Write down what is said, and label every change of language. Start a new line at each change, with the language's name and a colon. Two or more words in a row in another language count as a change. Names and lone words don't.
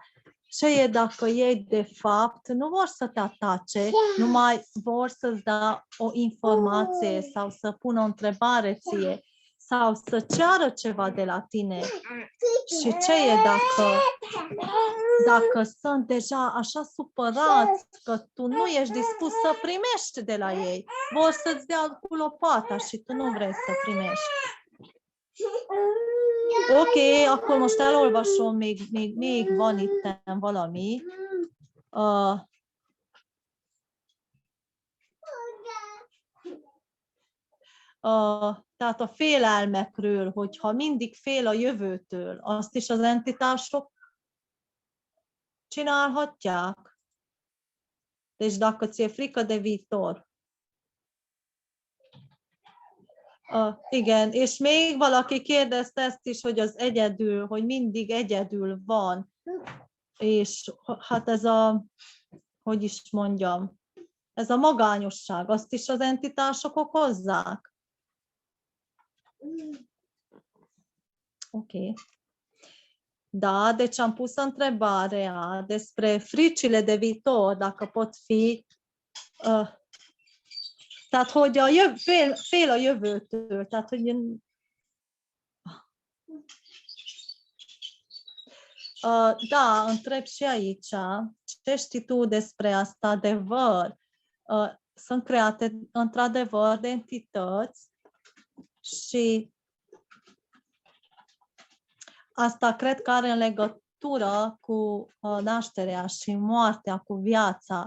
Romanian: Ce e dacă ei de fapt nu vor să te atace, numai vor să-ți dea o informație sau să pună o întrebare ție sau să ceară ceva de la tine. Și ce e dacă sunt deja așa supărați că tu nu ești dispus să primești de la ei? Vor să-ți dea cu lopata și tu nu vrei să primești.
Hungarian: Oké, akkor most elolvasom még van itt valami. Tehát a félelmekről, hogyha mindig fél a jövőtől, azt is az entitások csinálhatják.
Romanian: Deci dacă ți-e frică de viitor.
Hungarian: Igen, és még valaki kérdezte ezt is, hogy az egyedül, hogy mindig egyedül van. És hát ez hogy is mondjam, ez a magányosság, azt is az entitások okozzák. Ok.
Romanian: Da, deci am pus întrebarea despre fricile de viitor, dacă pot fi...
Hungarian: Tehát, hogy fél a jövőtől, tehát, hogy
Romanian: da, întreb și aici, ce știi tu despre asta, adevăr? Sunt create, într-adevăr, de entități și asta cred că are în legătură cu nașterea și moartea, cu viața.